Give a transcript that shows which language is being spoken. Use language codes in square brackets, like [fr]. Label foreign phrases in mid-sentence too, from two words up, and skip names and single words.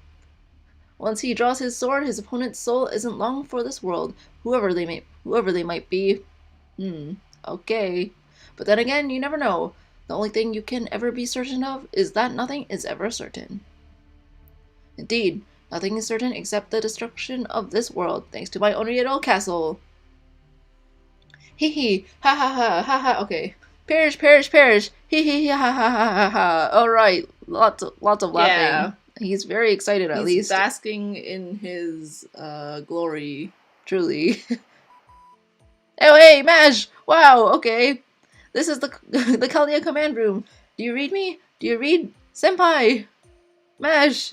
[en] Once he draws his sword, his opponent's soul isn't long for this world, whoever they might be. Okay. But then again, you never know. The only thing you can ever be certain of is that nothing is ever certain. Indeed, nothing is certain except the destruction of this world, thanks to my Onryo castle. Hee hee, ha ha ha, ha ha, okay. Perish, perish, perish, hee hee, ha ha ha ha ha. Alright, lots of laughing. Yeah. He's very excited at least. He's basking in his glory. Truly. Oh hey, Mash! Wow, okay. This is the Kalia command room. Do you read me? Do you read? Senpai! Mash!